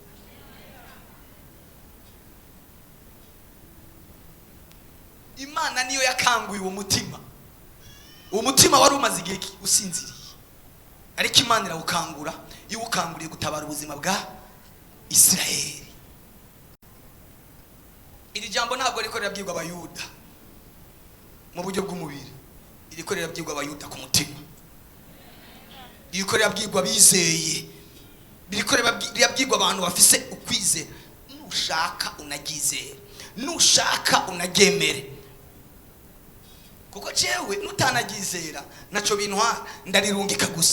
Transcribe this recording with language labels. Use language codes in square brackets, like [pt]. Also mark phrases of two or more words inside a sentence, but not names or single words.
[rn] Imana niyo yakanguye uwo mutima. Uwo mutima wari umaze igihe usinziriye, ariko Imana irawukangura, iwukanguriye gutabara ubuzima bwa Isiraheli. Iri jambo ntabwo riko rirabwirwa abayuda mu buryo bw'umubiri, iriko rirabwirwa abayuda ku mutima, iriko rirabwirwa bizeye, iriko rirabwirwa abantu bafise ukwizera. Nushaka unagizere, nushaka unagemere, kuko jewe nutanagizera naco bintwara, ndarirungika gusa.